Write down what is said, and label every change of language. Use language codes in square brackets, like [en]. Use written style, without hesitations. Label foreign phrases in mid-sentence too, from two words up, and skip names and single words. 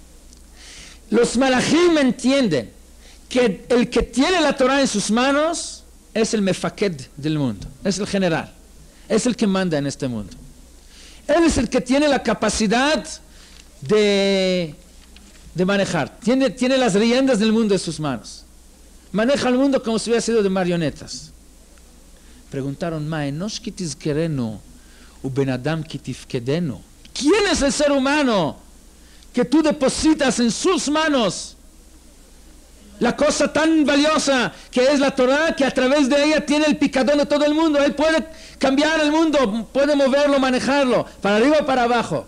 [es] Los malachim entienden que el que tiene la Torah en sus manos es el mefaked del mundo, es el general, es el que manda en este mundo. Él es el que tiene la capacidad de manejar, tiene las riendas del mundo en sus manos. Maneja el mundo como si hubiera sido de marionetas. preguntaron, [he] מה אנוש כי תזכרנו ובן אדם כי תפקדנו. [es] ¿Quién es el ser humano que tú depositas en sus manos la cosa tan valiosa que es la Torah, que a través de ella tiene el picadón de todo el mundo? Él puede cambiar el mundo, puede moverlo, manejarlo, para arriba o para abajo.